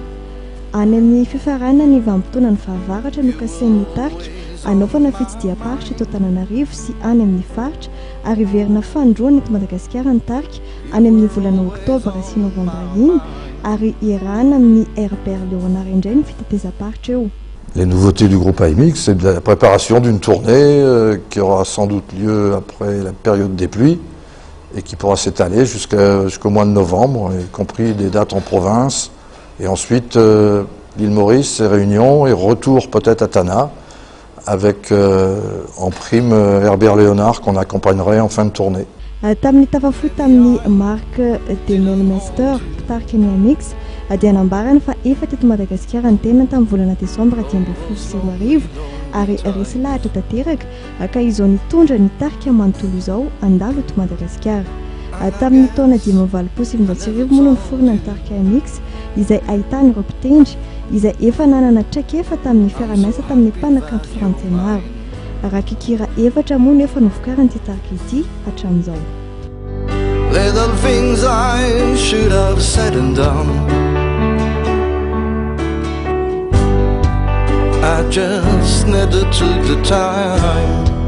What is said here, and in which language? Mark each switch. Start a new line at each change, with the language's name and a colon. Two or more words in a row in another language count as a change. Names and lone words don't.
Malagasy: Any amin'ny fiafarana ny vanim-potoana ny fahavaratra no kasen'ny tarika anaovana fitsidiam-paritra eto Antananarivo sy any amin'ny faritra ary verina fandroana eto Madagasikara ny tarika any amin'ny volana Oktobra sy Novambra iny ary iarahana amin'ny RPR Léonard indray ny fitetezam-paritra eo.
French: Les nouveautés du groupe AMX, c'est la préparation d'une tournée qui aura sans doute lieu après la période des pluies et qui pourra s'étaler jusqu'au mois de novembre, y compris des dates en province, et ensuite l'île Maurice et Réunion, et retour peut-être à Tana, avec en prime Herbert Léonard qu'on accompagnerait en fin de tournée.
Malagasy: Tamin'ny tafafohy tamin'ny
French: marque de
Malagasy: Melemester tarika ny AMX dia nambarana fa efa teto Madagasikara ny tena tamin'ny volana Desambra 2024 ary resy lahatra tanteraka ka izao nitondra ny tarika manontolo izao andalo eto Madagasikara. Tamin'ny taona 2024 moa no niforona ny tarika AMX izay ahitana ireo mpitendry izay efa nanana traikefa tamin'ny fiara-miasa tamin'ny mpanakanto frantsay maro. Rakikira efatra moa nefa novokarin'ity tarika ity hatramin'izao.
English: Little things I should have said and done, I just never took the time.